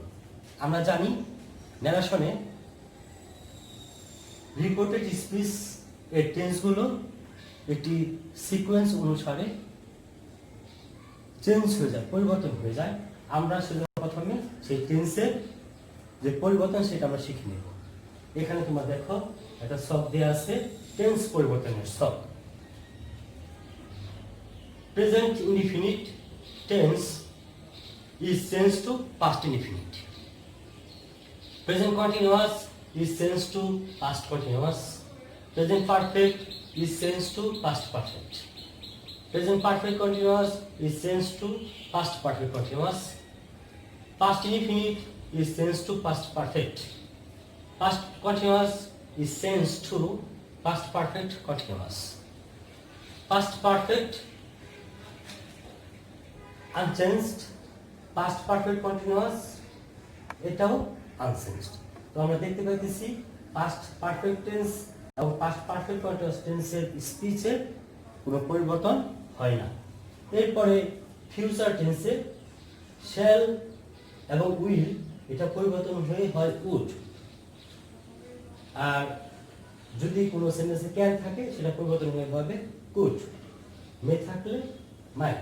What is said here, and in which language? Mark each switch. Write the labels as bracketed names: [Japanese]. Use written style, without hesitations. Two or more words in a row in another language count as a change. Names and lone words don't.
[Bangla] আমরা জানি ন্যারেশনে [English] reported speech [Bangla] এর টেন্সগুলো একটি সিকোয়েন্স অনুসারে চেঞ্জ হয়ে যায়, পরিবর্তন হয়ে যায়। আমরা সেটা প্রথমে সেই টেন্সের যে পরিবর্তন সেটা আমরা শিখে নেব। এখানে তোমরা দেখো একটা শব্দ দেওয়া আছে, টেন্স পরিবর্তনের শব্দ। [English] present indefinite tense is changed to past indefinite. Present continuous is changed to past continuous. Present perfect is changed to past perfect. Present perfect continuous is changed to past perfect continuous. Past indefinite is changed to past perfect. Past continuous is changed to past perfect continuous. Past perfect unchanged, past perfect continuous এটাও আনচেঞ্জড। [Bangla] তো আমরা দেখতে পাইতেছি [English] past perfect tense [Bangla] এবং [English] past perfect continuous tense's [Bangla] স্পিচের কোনো পরিবর্তন হয় না। এরপরে [English] future tense [Bangla] শ্যাল এবং উইল এটা পরিবর্তন হয়ে হয় উড, আর যদি কোনো সেন্টেন্সে ক্যান থাকে সেটা পরিবর্তন হয়ে হবে কুড, মে থাকলে মাইট।